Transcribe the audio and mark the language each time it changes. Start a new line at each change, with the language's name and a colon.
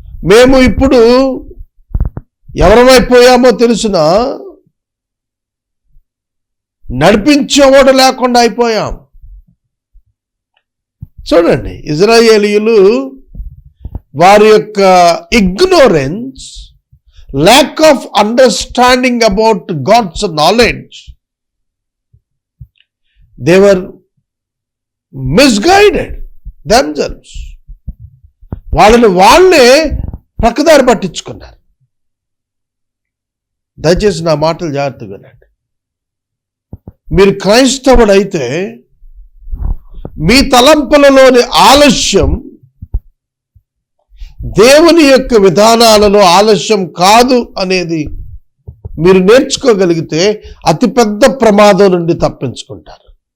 Telugu: మేము ఇప్పుడు ఎవరమైపోయామో తెలిసిన నడిపించేవాడు లేకుండా అయిపోయాం. చూడండి, ఇశ్రాయేలీయులు వారి యొక్క ignorance
English: lack of understanding about God's knowledge, they were misguided themselves.
Telugu: వాళ్ళని వాళ్ళే ప్రక్కదారి పట్టించుకున్నారు. దయచేసి నా మాటలు జాగ్రత్తగా వినండి. మీరు క్రైస్తవుడైతే మీ తలంపులలోని ఆలస్యం దేవుని యొక్క విధానాలలో ఆలస్యం కాదు అనేది మీరు నేర్చుకోగలిగితే అతిపెద్ద ప్రమాదం నుండి తప్పించుకుంటారు.